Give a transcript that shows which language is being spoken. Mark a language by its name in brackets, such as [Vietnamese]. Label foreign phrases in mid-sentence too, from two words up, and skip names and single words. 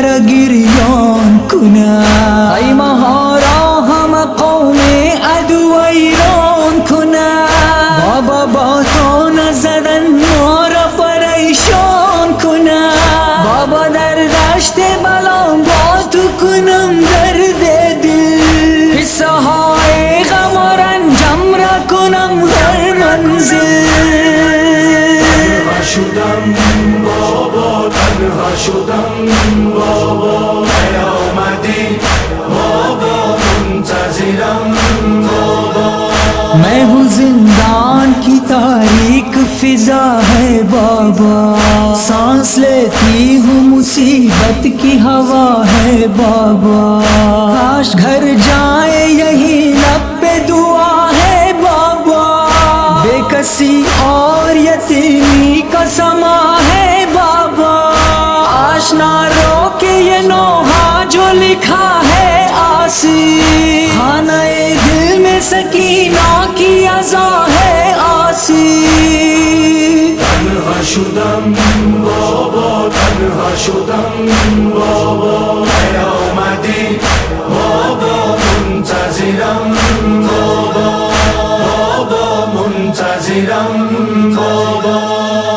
[Persian] گریان کنه خیمه ها را همه قوم عدو ویران کنه بابا با تو نزدن ما را پریشان کنه بابا در دشت بلا با تو کنم درد دل قصه های غم و رنجم را کنم هر منزل تنها شدم بابا تنها شدم بابا نیامدی بابا منتظرم بابا [Hindi] मैं हूँ जिंदान की तारीख फिजा है बाबा सांस लेती हूँ मुसीबत की हवा है बाबा काश घर जाए यही लब पे दुआ है बाबा बेकसी और यतीमी का समा है बाबा आशना रो के ये नोहा जो लिखा है आसी खाना दिल में सकीना की अज़ा है आसी [Persian] تنها شدم بابا تنها شدم بابا نیامدی بابا منتظرم بابا بابا منتظرم بابا